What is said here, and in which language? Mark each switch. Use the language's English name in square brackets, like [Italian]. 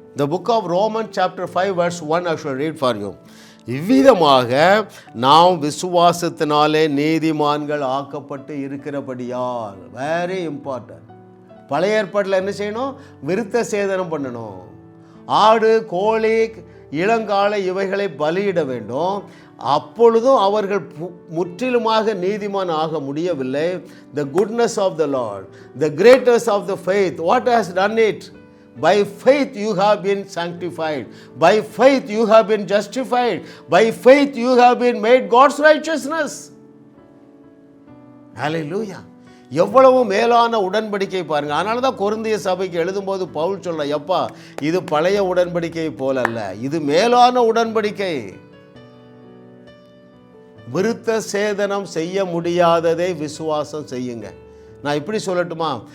[English] The book of Romans chapter 5 verse 1 I shall read for you. [Tamil] இவ்விதமாக நாம் விசுவாசத்தினாலே நீதிமான்கள் ஆக்கப்பட்டு இருக்கிறபடியால். [English] Very important. [Tamil] பழைய ஏற்பாட்டில் என்ன செய்யணும்? விருத்த சேதனம் பண்ணணும். ஆடு, கோழி, இளங்காளை இவைகளை பலியிட வேண்டும். அப்பொழுதும் அவர்கள் முற்றிலுமாக நீதிமான் ஆக முடியவில்லை. [English] The goodness of the Lord, the greatness of the faith, what has done it? By faith you have been sanctified. By faith you have been justified. By faith you have been made God's righteousness. [Tamil] Hallelujah. எவ்வளவு மேலான உடன்படிக்கை பாருங்க. அதனால தான் கொரிந்திய சபைக்கு எழுதும்போது பவுல் சொல்ல, எப்பா இது பழைய உடன்படிக்கை போல அல்ல, இது மேலான உடன்படிக்கை. விருத்த சேதனம் செய்ய முடியாததை விசுவாசம் செய்யுங்க. நான் இப்படி சொல்லட்டுமா?